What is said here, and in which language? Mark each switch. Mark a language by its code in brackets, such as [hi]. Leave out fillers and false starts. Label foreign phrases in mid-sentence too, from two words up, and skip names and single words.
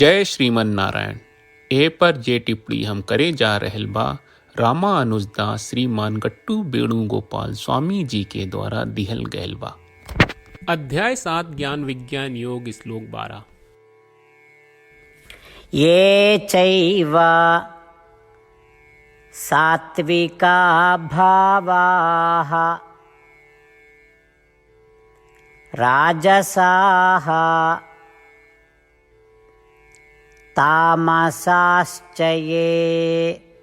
[bho] जय श्रीमन नारायण। ए पर जे टिप्पणी हम करे जा रहल बा रामानुजदास श्रीमान गट्टू वेणुगोपाल स्वामी जी के द्वारा दिहल गयल बा। अध्याय 7 ज्ञान विज्ञान योग श्लोक 12। [sa] ये चैव सात्विका भावाः राजसाः तामसाश्च ये